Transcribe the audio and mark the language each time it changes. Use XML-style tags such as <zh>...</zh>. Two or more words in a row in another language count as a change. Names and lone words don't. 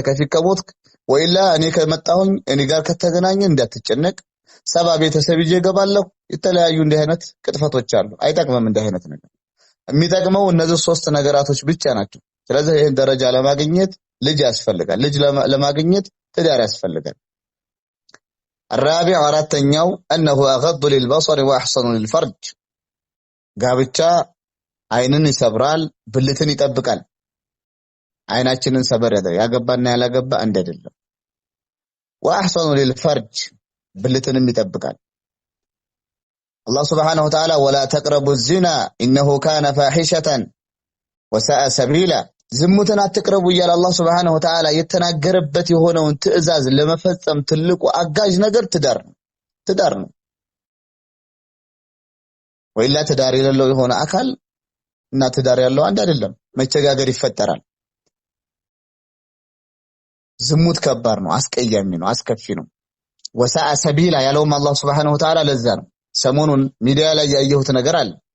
<am>ከፊት ከሞትክ ወይላ እኔ ከመጣሁኝ እኔ ጋር ከተገናኘ እንዳትጨነቅ 7 ቤተሰብ ይዤ እገባለሁ። የተለያዩ እንዲህ አይነት ቅጥፈቶች አሉ። አይጠቅምም እንዲህ አይነት ነገር። የሚጠቅመው እነዚህ 3 ነገራቶች ብቻ ናቸው። ስለዚህ ይሄን ደረጃ ለማግኘት ልጅ ያስፈልጋል። ልጅ ለማግኘት ትዳር ያስፈልጋል። الرابع አራተኛው</am> <ar>انه اغض للبصر واحسن للفرج</ar> <am>ጋብቻ አይንን ይሰብራል፣ ብልትን ይጠብቃል። አይናችንን ሰበር ያገባና ያላገባ አንድ አይደለም።</am> <ar>وأحصن للفرج</ar> <am>ብልትንም ይጠብቃል። አላህ</am> <ar>سبحانه وتعالى ولا تقربوا الزنا إنه كان فاحشة وساء سبيلا</ar> <am>ዝሙትን አትቅረቡ እያለ አላህ</am> <ar>سبحانه وتعالى</ar> <am>የተናገረበት የሆነውን ትዕዛዝ ለመፈጸም ትልቁ አጋዥ ነገር ትዳር ነው። ወይላ ትዳር የሌለው የሆነ አካል እና ትዳር ያለው አንድ አይደለም፣ መቸጋገር ይፈጠራል። ዝሙት ከባድ ነው፣ አስቀያሚ ነው፣ አስከፊ ነው።</am> <ar>وساء سبيلا</ar> <am>ያለውም አላህ</am> <ar>سبحانه وتعالى</ar> <am>ለዛ ነው። ሰሞኑን ሚዲያ ላይ ያየሁት ነገር አለ።</am>